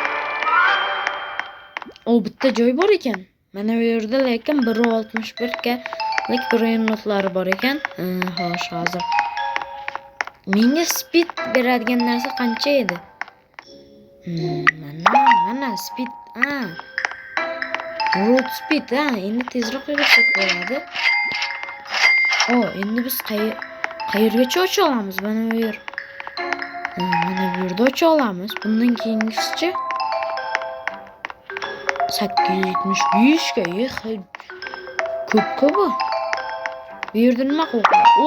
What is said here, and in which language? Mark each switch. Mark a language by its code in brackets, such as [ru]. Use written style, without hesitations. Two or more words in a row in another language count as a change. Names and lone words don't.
[uz] Bitta joy bor ekan. Mana bu yerda lekin 1.61 ga brainrotlari bor ekan. Xo'sh, hozir menga speed beradigan narsa qancha edi? Mana speed. [en] Road speed. [uz] Endi tezroq yursak bo'ladi. Endi biz qayergacha ocha olamiz? Mana bu yer. Mana bu yerda ocha olamiz. Bundan keyingisichi 875 ga. Ko'p bu. Bu yerda nima qo'ygan?